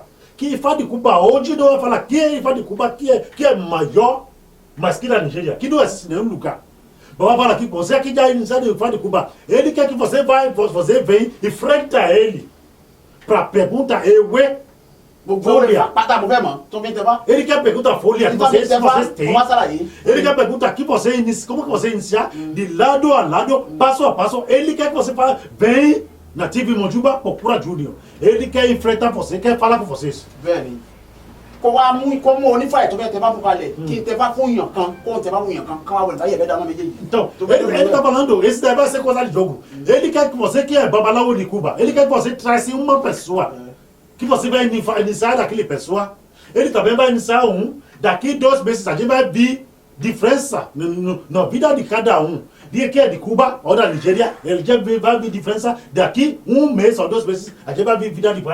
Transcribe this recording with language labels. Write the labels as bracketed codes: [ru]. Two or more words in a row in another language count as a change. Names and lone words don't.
[pt] Que Ifá de Cuba hoje não vai falar que Ifá de Cuba que é maior, mas que da Nigéria, que não existe em nenhum lugar. Vamos falar aqui, você que já iniciou o Ifá de Cuba, ele quer que você vem e enfrenta ele para perguntar folha. [yo] Pátá mo fẹ́ mọ̀ tó fi ń tẹ́fá. [pt] Ele quer perguntar folha que vocês têm. [yo] Wọ́n sàlàyé. [pt] Ele quer perguntar que você inicia, como que você iniciar de lado a lado, passo a passo. Ele quer que você fale, vem na TV Mojuba, procura Júnior. Ele quer enfrentar você, quer falar com vocês. [yo] Bẹ́ẹ̀ni kó wá mú kó mú onífàyè tó fẹ́ tẹ́fá fún kalẹ̀ kí n tẹ́fá fún yàn kan kó n tẹ́fá fún yàn kan káwá wọlé báyìí ẹ̀bẹ̀ dáná méjèèjì. [pt] Então, ele tá falando, esse daí vai ser coisa de jogo. Ele quer que você que é babaláwo de Cuba, ele quer que você traz uma pessoa, que você vai iniciar daquele pessoa. Ele também vai iniciar daqui 2 meses a gente vai ver diferença na vida de cada de que é de Cuba ou da Nigéria, ele já vai ver diferença daqui 1 mês ou 2 meses, a gente vai ver vida de